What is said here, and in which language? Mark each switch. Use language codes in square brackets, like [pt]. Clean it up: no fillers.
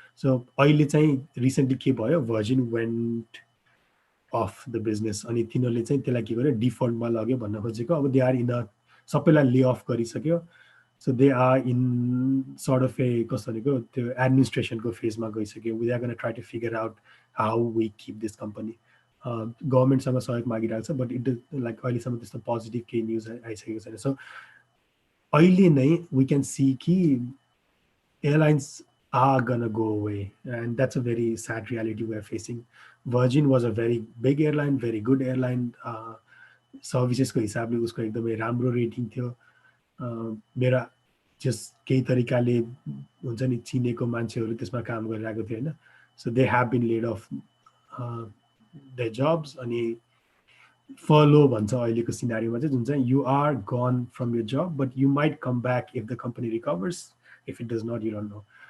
[ne] So अहिले चाहिँ recently के भयो, virgin [en] Went of the business. [ne] अनि तिनीहरूले चाहिँ त्यसलाई के गर्यो डिफल्टमा लग्यो भन्न खोजेको. अब [en] they are in a [ne] सबैलाई ले अफ गरिसक्यो. [en] so they are in sort of a [ne] कस्तो भनेको त्यो एडमिनिस्ट्रेसनको फेजमा गइसक्यो. [en] We are gonna try to figure out how we keep this company. [ne] गभर्मेन्टसँग सहयोग मागिरहेको छ [en] but it like [ne] अहिलेसम्म त्यस्तो पोजिटिभ केही न्युज आइसकेको छैन. सो अहिले नै [en] We can see कि airlines are gonna go away, and that's a very sad reality we are facing. Virgin was a very big airline, very good airline. [ne] Services को हिसाबले उसको एकदमै राम्रो रेटिङ थियो. मेरा जस्ट केही तरिकाले हुन्छ नि चिनेको मान्छेहरू त्यसमा काम गरिरहेको थियो होइन. [en] So they have been laid off the jobs. [ne] अनि फलो भन्छ अहिलेको सिनारीमा चाहिँ जुन चाहिँ [en] You are gone from your job but you might come back if the company recovers, if it does not you don't know.